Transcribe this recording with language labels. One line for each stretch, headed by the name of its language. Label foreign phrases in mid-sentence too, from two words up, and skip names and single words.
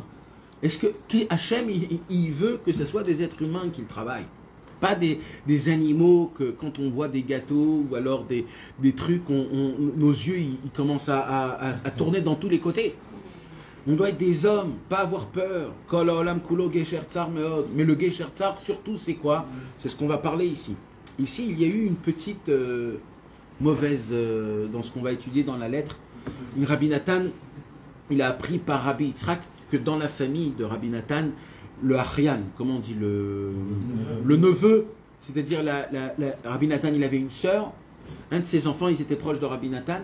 French: Est-ce que Hachem, il veut que ce soit des êtres humains qui travaillent? Pas des animaux que quand on voit des gâteaux ou alors des trucs, nos yeux ils commencent à tourner dans tous les côtés. On doit être des hommes, pas avoir peur.
Hebrew: כל העולם כולו גשר צר מאוד.
French: Mais le
Hebrew: גשר צר
French: surtout c'est quoi? C'est ce qu'on va parler ici. Ici il y a eu une petite mauvaise dans ce qu'on va étudier dans la lettre. Rabbi Nathan, il a appris par Rabbi Yitzhak que dans la famille de Rabbi Nathan, le Achyan, comment on dit, le neveu, c'est-à-dire Rabbi Nathan, il avait une sœur, un de ses enfants, ils étaient proches de Rabbi Nathan.